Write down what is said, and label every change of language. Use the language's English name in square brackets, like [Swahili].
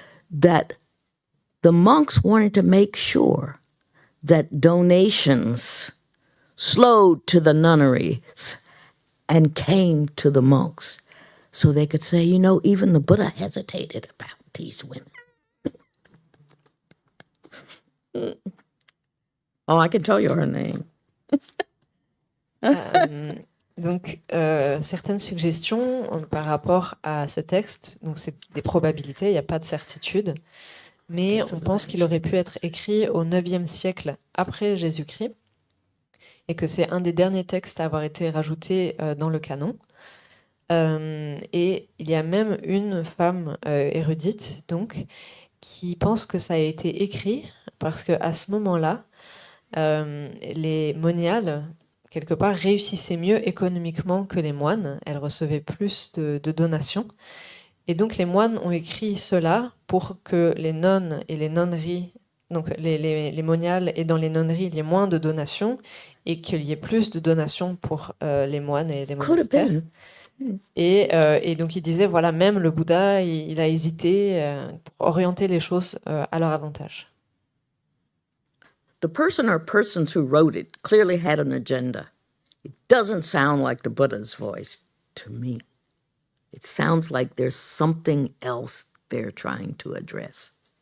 [English] that the monks wanted to make sure that donations slowed to the nunneries and came to the monks, so they could say, even the Buddha hesitated about these women. Oh, I can tell you her name. [French] Donc, certaines suggestions par rapport à ce texte, donc c'est des probabilités, il n'y a pas de certitude, mais on pense qu'il aurait pu être écrit au 9e siècle après Jésus-Christ, et que c'est un des derniers textes à avoir été rajouté dans le canon. Et il y a même une femme érudite, donc, qui pense que ça a été écrit parce qu'à ce moment-là, les moniales, quelque part, réussissaient mieux économiquement que les moines. Elles recevaient plus de donations. Et donc, les moines ont écrit cela pour que les nonnes et les nonneries, donc les moniales et dans les nonneries, il y ait moins de donations et qu'il y ait plus de donations pour les moines et les monastères. Et donc, il disait, voilà, même le Bouddha, il a hésité pour orienter les choses à leur avantage. [English] the person or persons who wrote it clearly had an agenda. It doesn't sound like the Buddha's voice to me. It sounds like there's something else they're trying to address.